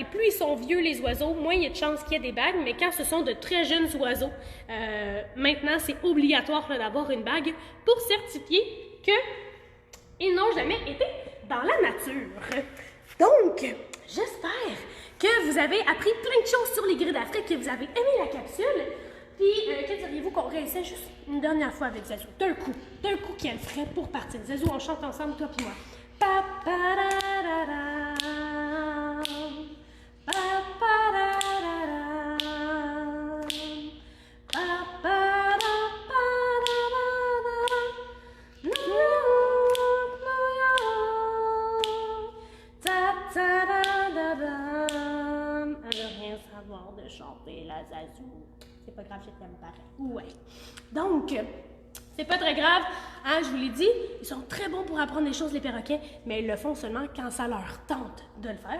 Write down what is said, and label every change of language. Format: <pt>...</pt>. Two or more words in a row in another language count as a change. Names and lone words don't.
<fr>Plus ils sont vieux, les oiseaux, moins il y a de chances qu'il y ait des bagues, mais quand ce sont de très jeunes oiseaux, maintenant, c'est obligatoire d'avoir une bague pour certifier que ils n'ont jamais été dans la nature. Donc, j'espère que vous avez appris plein de choses sur les grilles d'Afrique, que vous avez aimé la capsule. Puis, que diriez-vous qu'on réessaie juste une dernière fois avec Zazou? D'un coup qu'elle ferait pour partir. Zazou, on chante ensemble, toi puis moi. Pa, pa, da, da, da. Pa, pa, da, da, da. Pa, pa, da, pa, da, da, da. Elle veut rien savoir de chanter la Zazou. C'est pas grave, je t'aime pareil. Ouais. Donc, c'est pas très grave. Hein, je vous l'ai dit, ils sont très bons pour apprendre les choses, les perroquets, mais ils le font seulement quand ça leur tente de le faire.</fr>